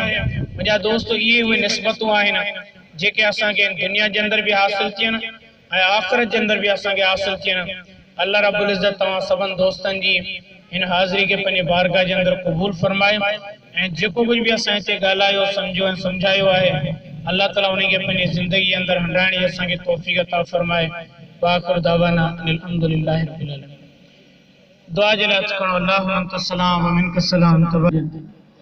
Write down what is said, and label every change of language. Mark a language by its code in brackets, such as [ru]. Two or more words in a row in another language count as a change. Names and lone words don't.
[sd] मुंहिंजा दोस्त, इहे उहे निस्बतूं आहिनि जेके असांखे दुनिया जे अंदरि बि हासिल थियनि ऐं आख़िरत जे अंदरि बि असांखे हासिल थियनि। अल्लाह रब्बुल इज़्ज़त तव्हां सभिनि दोस्तनि जी हिन हाज़िरी खे पंहिंजे बारगाह जे अंदरि क़बूल फरमाए, ऐं जेको कुझु बि असां हिते ॻाल्हायो, सम्झो ऐं सम्झायो आहे, अल्लाह ताला उन खे पंहिंजी ज़िंदगी अंदरि हंडाइण जी असांखे तौफ़ीक़ अता फरमाए। [ar] وآخر دعوانا أن الحمد لله رب العالمين. [sd] दुआ जे लाइ खणो, [ar] اللهم أنت السلام ومنك السلام.